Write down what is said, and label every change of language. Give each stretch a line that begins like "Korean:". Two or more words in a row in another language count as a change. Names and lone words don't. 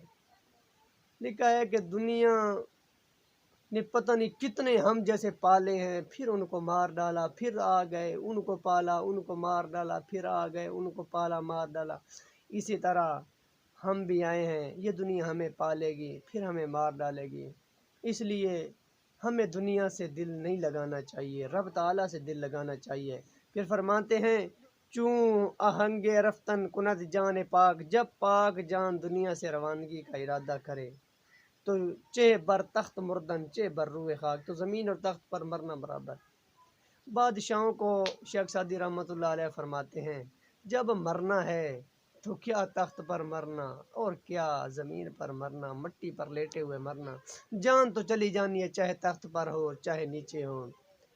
Urdu: لکھا ہے کہ دنیا نے پتہ نہیں کتنے ہم جیسے پالے ہیں، پھر ان کو مار ڈالا، پھر آ گئے، ان کو پالا، ان کو مار ڈالا، پھر آ گئے، ان کو پالا مار ڈالا۔ اسی طرح ہم بھی آئے ہیں، یہ دنیا ہمیں پالے گی پھر ہمیں مار ڈالے گی، اس لیے ہمیں دنیا سے دل نہیں لگانا چاہیے، رب تعالیٰ سے دل لگانا چاہیے۔ پھر فرماتے ہیں
Persian: چوں آہنگ رفتن کند جان پاک،
Urdu: جب پاک جان دنیا سے روانگی کا ارادہ کرے تو
Persian: چہ بر تخت مردن چہ بر روئے خاک،
Urdu: تو زمین اور تخت پر مرنا برابر۔ بادشاہوں کو شیخ سعدی رحمۃ اللہ علیہ فرماتے ہیں جب مرنا ہے تو کیا تخت پر مرنا اور کیا زمین پر مرنا، مٹی پر لیٹے ہوئے مرنا، جان تو چلی جانی ہے، چاہے تخت پر ہو چاہے نیچے ہو۔